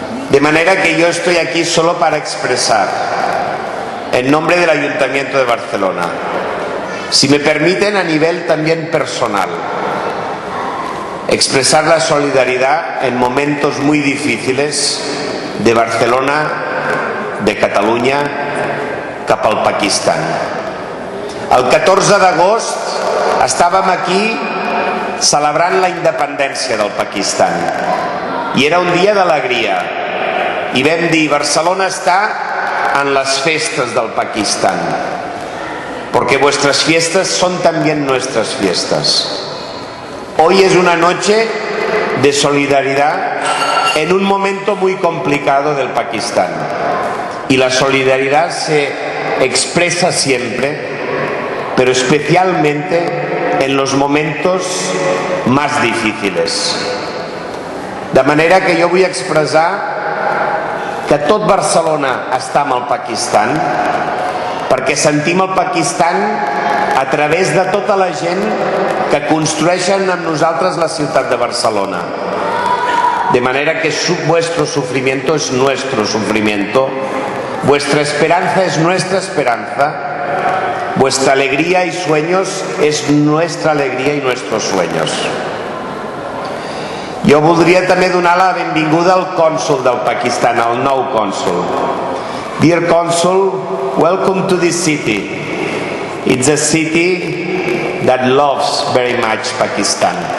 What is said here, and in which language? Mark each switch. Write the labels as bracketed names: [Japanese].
[Spanish] De manera que yo estoy aquí solo para expresar, en nombre del Ayuntamiento de Barcelona, si me permiten a nivel también personal, expresar la solidaridad en momentos muy difíciles de Barcelona, de Catalunya, [Catalan] cap al Pakistan. El 14 d'agost estàvem aquí celebrant la independència del Pakistan i era un dia d'alegria i vam dir: Barcelona està [Spanish] en las fiestas del Pakistan, porque vuestras fiestas son también nuestras fiestas. Hoy es una noche de solidaridad en un momento muy complicado del Pakistán, y la solidaridad se expresa siempre, pero especialmente en los momentos más difíciles. [Catalan] De manera que jo vull expressar que tot Barcelona està amb el Pakistan, perquè sentim el Pakistan a través de tota la gent que construeixen amb nosaltres la ciutat de Barcelona. [Spanish] De manera que vuestro sufrimiento es nuestro sufrimiento, vuestra esperanza es nuestra esperanza, vuestra alegría y sueños es nuestra alegría y nuestros sueños. [Catalan] Jo voldria també donar la benvinguda al cònsol del Pakistan, al nou cònsol. [English] Dear Consul, welcome to this city. It's a city that loves very much Pakistan.